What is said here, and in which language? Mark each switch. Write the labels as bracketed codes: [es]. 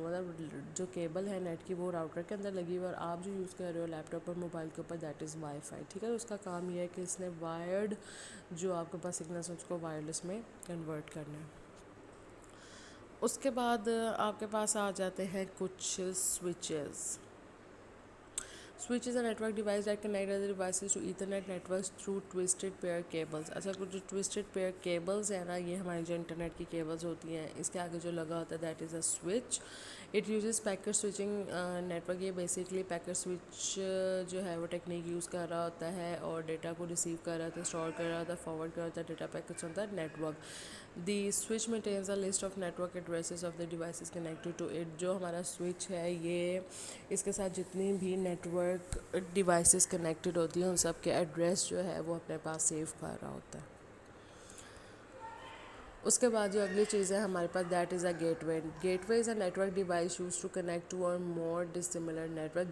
[ur] مطلب جو کیبل ہے نیٹ کی وہ راؤٹر کے اندر لگی ہوئی, اور آپ جو یوز کر رہے ہو لیپ ٹاپ اور موبائل کے اوپر [en] that is wifi, [ur] ٹھیک ہے. اس کا کام یہ ہے کہ اس نے وائرڈ جو آپ کے پاس سگنلس ہیں اس کو وائرلیس میں کنورٹ کرنا ہے. اس کے بعد آپ کے پاس آ جاتے ہیں کچھ switches. [en] Switch is a network device that connect other devices to Ethernet networks through twisted pair cables. [ur] اچھا کچھ جو twisted pair cables ہیں نا, یہ ہماری جو انٹرنیٹ کی کیبلز ہوتی ہیں اس کے آگے جو لگا ہوتا ہے [en] That is a switch. It uses packet switching network. [ur] یہ بیسکلی پیکٹ سوئچ جو ہے وہ ٹیکنیک یوز کر رہا ہوتا ہے اور ڈیٹا کو ریسیو کر رہا ہوتا ہے, اسٹور کر رہا ہوتا ہے, فارورڈ کر رہا ہوتا ہے ڈیٹا پیکٹس ہوتا ہے network. [en] The switch maintains a list of network addresses of the devices connected to it. [ur] جو ہمارا سوئچ ہے یہ اس کے ساتھ جتنی بھی نیٹورک ڈیوائسز کنیکٹڈ ہوتی ہیں ان سب کے ایڈریس جو ہے وہ اپنے پاس سیو کر رہا ہوتا ہے. اس کے بعد جو اگلی چیز ہے ہمارے پاس [en] That is a gateway. Gateway is a network device use to connect two or more dissimilar network.